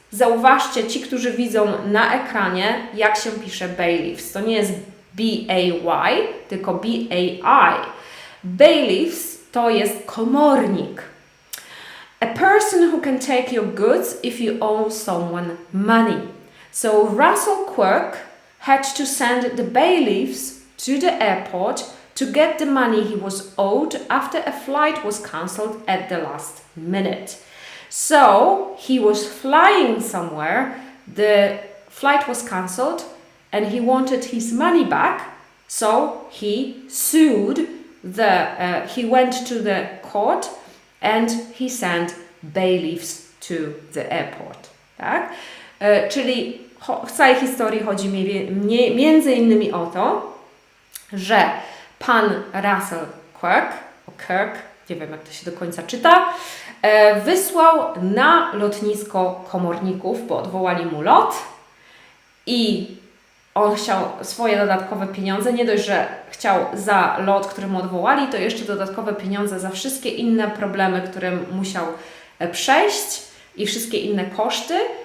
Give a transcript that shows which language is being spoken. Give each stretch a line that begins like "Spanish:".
Polish: Zauważcie, ci, którzy widzą na ekranie, jak się pisze bailiffs. To nie jest B-A-Y, tylko B-A-I. Bailiffs to jest komornik.
English: A person who can take your goods if you owe someone money. So Russell Quirk had to send the bailiffs to the airport to get the money he was owed after a flight was cancelled at the last minute. So he was flying somewhere, the flight was cancelled and he wanted his money back, so he sued he went to the court and he sent bailiffs to the airport.
Polish: Tak? Czyli w całej historii chodzi między innymi o to, że pan Russell Quirk, nie wiem jak to się do końca czyta, wysłał na lotnisko komorników, bo odwołali mu lot i on chciał swoje dodatkowe pieniądze, nie dość, że chciał za lot, który mu odwołali, to jeszcze dodatkowe pieniądze za wszystkie inne problemy, które musiał przejść i wszystkie inne koszty.